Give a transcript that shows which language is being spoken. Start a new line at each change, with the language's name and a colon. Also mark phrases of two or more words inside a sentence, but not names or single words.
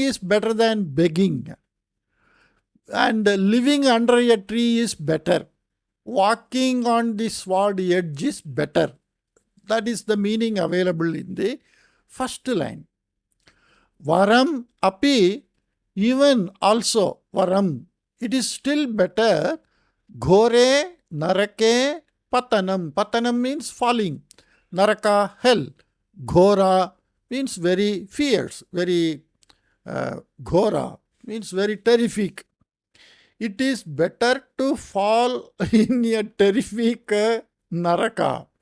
English: Fasting is better than begging. and living under a tree is better. Walking on the sword edge is better. That is the meaning available in the first line.
Sanskrit: Varam api,
English: even also varam, it is still better.
Sanskrit: Ghore narake patanam.
English: Patanam means falling. Naraka, hell. Ghora means very fierce, very ghora means very terrific. It is better to fall in a terrific naraka.